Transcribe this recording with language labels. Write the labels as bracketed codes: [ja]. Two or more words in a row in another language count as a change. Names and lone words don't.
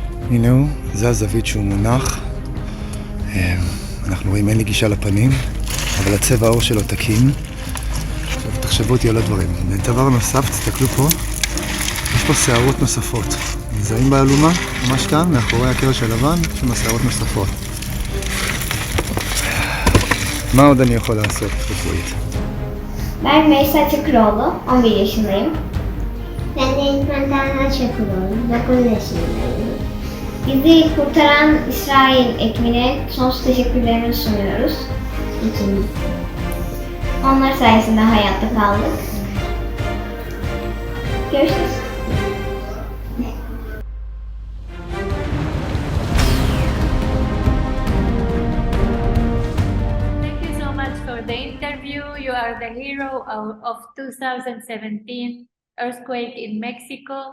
[he] הנה הוא, זה הזווית שהוא מונח. אנחנו רואים, אין לי גישה לפנים, אבל הצבע העור שלו תקין. עכשיו תחשבו אותי על הדברים. דבר נוסף, תסתכלו פה, יש פה שערות נוספות. מזהים באלומה, ממש כאן, מאחורי הקרש הלבן, יש שם שערות נוספות. מה עוד אני יכול לעשות רפואית? [tr] Ben Meysa Çakıroğlu, 11 yaşındayım. Ben de İlkan Çakıroğlu, 9 yaşındayım. Bizi kurtaran İsrail ekibine sonsuz teşekkürlerimizi sunuyoruz. İkimiz. Onlar sayesinde hayatta kaldık. Görüşürüz. [en] Thank you so much for the interview. You are the hero of 2017 earthquake in Mexico.